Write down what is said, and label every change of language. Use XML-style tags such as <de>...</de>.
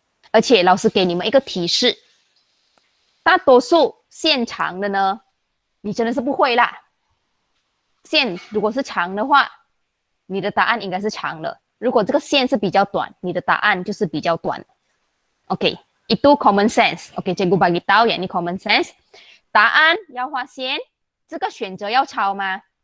<zh>而且老师给你们一个提示，大多数线长的呢，你真的是不会啦。线如果是长的话，你的答案应该是长了。如果这个线是比较短，你的答案就是比较短。</zh> <ms>OK， itu common sense。 OK， cikgu bagi tahu ya ini common sense。</ms> <zh>答案要画线，这个选择要抄吗</zh>